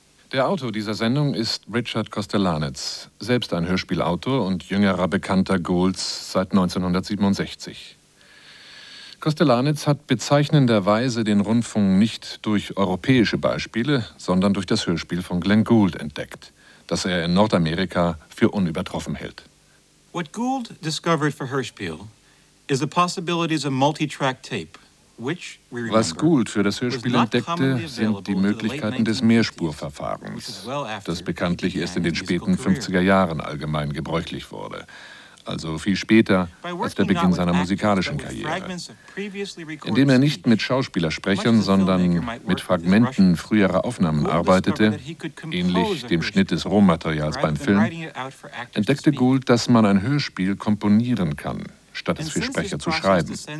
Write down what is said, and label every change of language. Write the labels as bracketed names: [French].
[German] Der Autor dieser Sendung ist Richard Kostelanitz, selbst ein Hörspielautor und jüngerer Bekannter Goulds seit 1967. Kostelanitz hat bezeichnenderweise den Rundfunk nicht durch europäische Beispiele, sondern durch das Hörspiel von Glenn Gould entdeckt, das er in Nordamerika für unübertroffen hält. [English] What Gould discovered for Hörspiel is the possibilities of multi-track tape, which we remember. [German] Was Gould für das Hörspiel entdeckte, sind die Möglichkeiten des Mehrspurverfahrens, das bekanntlich erst in den späten 50er Jahren allgemein gebräuchlich wurde. also viel später, als der Beginn seiner musikalischen Karriere. Indem er nicht mit Schauspielersprechern, sondern mit Fragmenten früherer Aufnahmen arbeitete, ähnlich dem Schnitt des Rohmaterials beim Film, entdeckte Gould, dass man ein Hörspiel komponieren kann, statt es für Sprecher zu schreiben.